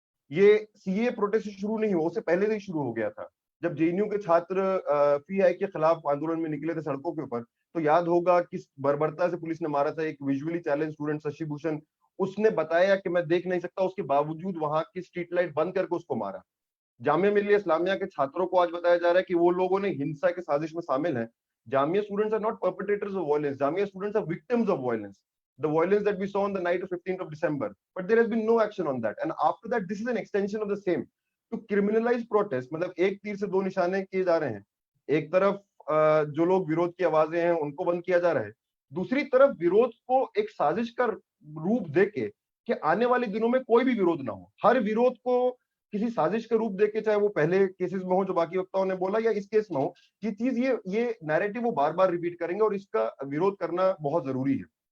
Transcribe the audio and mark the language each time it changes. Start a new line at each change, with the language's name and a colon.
Hindi: ये CA protest शुरू नहीं हुआ, उससे पहले से ही शुरू हो गया था। जब जेएनयू के छात्र फी हाइक के खिलाफ आंदोलन में निकले थे सड़कों के ऊपर, तो याद होगा किस बर्बरता से पुलिस ने मारा था। एक visually challenge student Shashi Bhushan, उसने बताया कि मैं देख नहीं सकता, उसके बावजूद वहां की स्ट्रीट लाइट बंद करके उसको मारा। जामिया मिल्लिया इस्लामिया के छात्रों को आज बताया जा रहा है कि वो लोगों ने हिंसा के साजिश में शामिल हैं।
English: Jamia students are not perpetrators of violence. Jamia students are victims of violence. The violence that we saw on the night of 15th of December. But there has been no action on that. And after that, this is an extension of the same. To criminalize protest,
Hindi: मतलब एक तीर से दो निशाने किए जा रहे हैं। एक तरफ जो लोग विरोध की आवाजें हैं उनको बंद किया जा रहा है, दूसरी तरफ विरोध को एक साजिश का रूप देके कि आने वाले दिनों में कोई भी विरोध ना हो, हर विरोध को किसी साजिश का रूप देके, चाहे वो पहले केसेस में हो जो बाकी वक्ताओं ने बोला या इस केस में हो, ये चीज ये नैरेटिव वो बार बार रिपीट करेंगे और इसका विरोध करना बहुत जरूरी है।